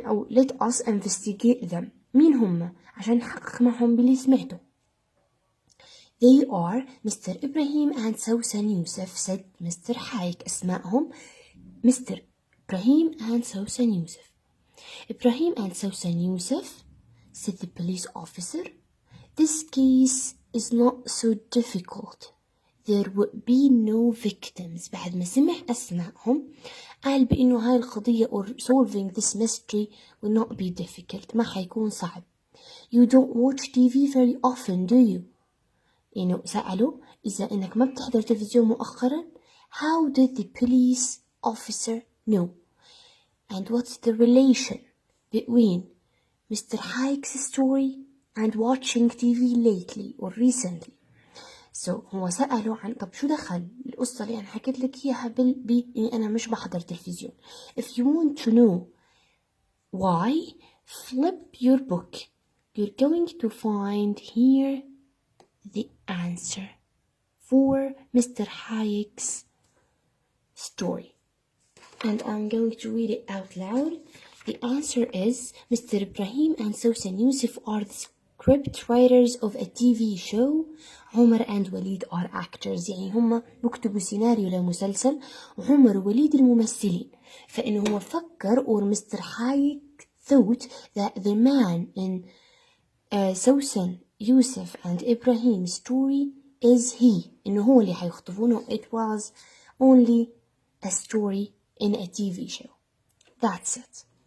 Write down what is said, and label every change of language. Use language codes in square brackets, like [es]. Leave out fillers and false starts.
[en] Let us investigate them. [ar] مين هم عشان نحقق معهم باللي سمعته. [en] They are Mr. Ibrahim and Susan Yusuf, said Mr. Haik. أسمائهم Mr. Ibrahim and Susan Yusuf. Ibrahim and Susan Yusuf, said the police officer. This case is not so difficult. There would be no victims. [ar] بعد ما سمع أسمائهم قال بإنه هاي القضية [en] or solving this mystery will not be difficult. [ar] ما حيكون صعب. [en] You don't watch TV very often, do you? [ar] يعني سألوا إذا إنك ما بتحضر تلفزيون مؤخرا. [en] How did the police officer know? And what's the relation between Mr. Haik's story and watching TV lately or recently? [ar] So هو سألوا عن طب شو دخل القصة اللي أنا حكيت لك إياها إني أنا مش بحضر تلفزيون. [en] If you want to know why, flip your book. You're going to find here the answer for Mr. Hayek's story. And I'm going to read it out loud. The answer is Mr. Ibrahim and Susan Yusuf are the script writers of a TV show. عمر and Walid are actors. [ar] يعني هم بكتبوا سيناريو لمسلسل وعمر ووليد الممثلين. فإنه هو فكر or Mr. [en] Hayek thought that the man in Susan Yusuf and Ibrahim's story is he. [ar] إنه هو اللي حيخطفونه. [en] It was only a story in a TV show. That's it.